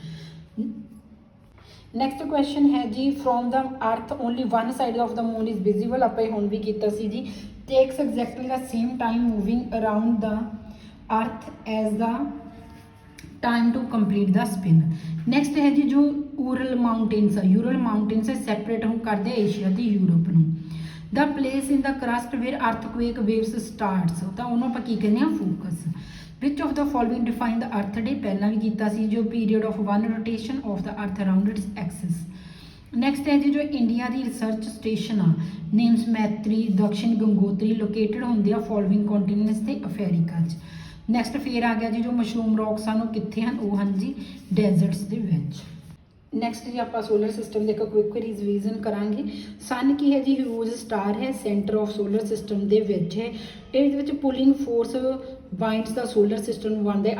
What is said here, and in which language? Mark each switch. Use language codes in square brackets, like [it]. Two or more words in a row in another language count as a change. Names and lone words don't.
[en] next question [pa] ਹੈ ਜੀ [en] from the earth only one side of the moon is visible [pa] ਆਪਾਂ ਹੁਣ ਵੀ ਕੀਤਾ ਸੀ ਜੀ [en] takes exactly the same time moving around the earth as the time to complete the spin next [pa] ਹੈ ਜੀ ਜੋ ਊਰਲ ਮਾਊਂਟੇਨਸ ਆ ਯੂਰਲ ਮਾਊਂਟੇਨਸ ਸੈਪਰੇਟ ਹੋ ਕਰਦੇ ਏਸ਼ੀਆ ਤੇ ਯੂਰਪ ਨੂੰ [en] the place in the crust where earthquake waves starts [pa] ਤਾਂ ਉਹਨੂੰ ਆਪਾਂ ਕੀ ਕਹਿੰਦੇ ਆ ਫੋਕਸ [en] which of the following define the earth day [pa] ਪਹਿਲਾਂ ਵੀ ਕੀਤਾ ਸੀ ਜੋ [en] period of one rotation of the earth around its axis ਨੈਕਸਟ [pa] ਹੈ ਜੀ ਜੋ ਇੰਡੀਆ ਦੀ [en] research station [pa] ਆ ਨੇਮਸ ਮੈਤਰੀ ਦਕਸ਼ਿਨ ਗੰਗੋਤਰੀ ਲੋਕੇਟਡ ਹੁੰਦੇ ਆ [en] following continents [pa] ਤੇ ਅਫਰੀਕਾ 'ਚ ਨੈਕਸਟ ਫੇਰ ਆ ਗਿਆ ਜੀ ਜੋ [en] mushroom rocks [pa] ਹਨ ਉਹ ਕਿੱਥੇ ਹਨ ਉਹ ਹਨ ਜੀ ਡੈਜ਼ਰਟਸ ਦੇ ਵਿੱਚ ਨੈਕਸਟ ਜੀ ਆਪਾਂ [en] solar system [pa] ਦੇ ਇੱਕ [en] quick revision [pa] ਕਰਾਂਗੇ ਸਨ ਕੀ ਹੈ ਜੀ [en] huge star [pa] ਹੈ [en] center of solar system [pa] ਦੇ ਵਿੱਚ ਹੈ ਇਹਦੇ ਵਿੱਚ [en] pulling force binds the solar system [pa] ਨੂੰ ਬਣਦਾ ਹੈ।